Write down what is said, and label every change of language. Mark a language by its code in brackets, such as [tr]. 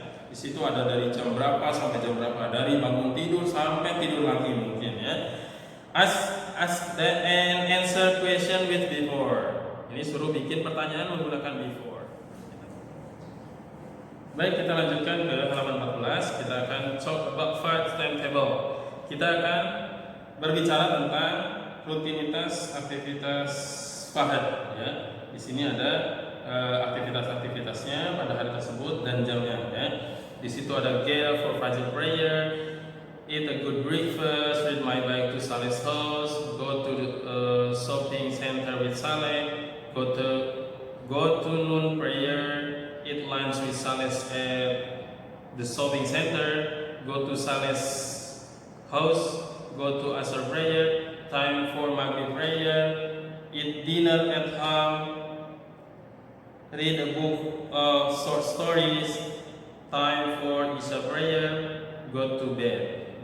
[id] Di situ ada dari jam berapa sampai jam berapa, dari bangun tidur sampai tidur lagi mungkin, ya. [en] Ask and answer question with before. [id] Ini suruh bikin pertanyaan menggunakan before. Baik, kita lanjutkan ke halaman 14. Kita akan [en] talk about Fahad's timetable. [id] Kita akan berbicara tentang rutinitas aktivitas Fahad, ya. Di sini ada aktivitas-aktivitasnya pada hari tersebut dan jamnya, ya. Di situ ada [en] get for Fajr prayer, eat a good breakfast, read my bike to Saleh's house, go to the shopping center with Saleh, go to noon prayer, eat lunch with Saleh at the shopping center, go to Saleh's house, go to Asr prayer, time for Maghrib prayer, eat dinner at home, read a book of short stories, time for Isya prayer, go to bed.